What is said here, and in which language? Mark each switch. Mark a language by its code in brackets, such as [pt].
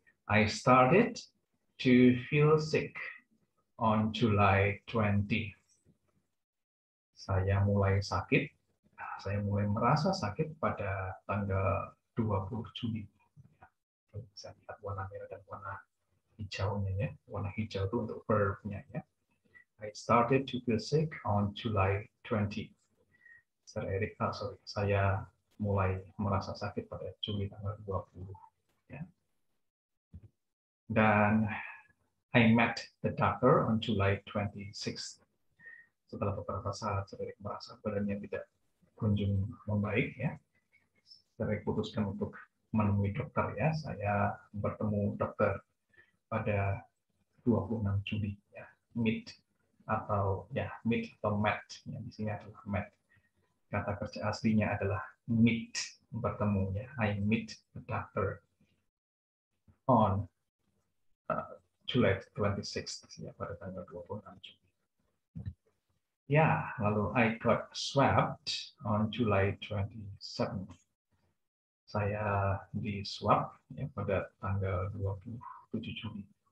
[en] I started to feel sick on July 20. [id] Saya mulai sakit, saya mulai merasa sakit pada tanggal 20 Juli. Saya lihat warna merah dan warna hijaunya ya. Warna hijau itu untuk verb-nya ya. [en] I started to feel sick on July 20. [id] Saya mulai merasa sakit pada Juli tanggal 20. Ya. [en] Dan I met the doctor on July 26. [id] Setelah beberapa saat saya merasa badannya tidak kunjung membaik ya, saya putuskan untuk menemui dokter ya. Saya bertemu dokter pada 26 Juli ya, meet atau met ya, di sini adalah met. Kata kerja aslinya adalah meet, bertemu ya. [en] I meet the doctor on July 26 [id] ya, pada tanggal 26 Juli. [en] Ya, lalu I got swabbed on July 27. [id] Saya di swab ya, pada tanggal 27 Juli.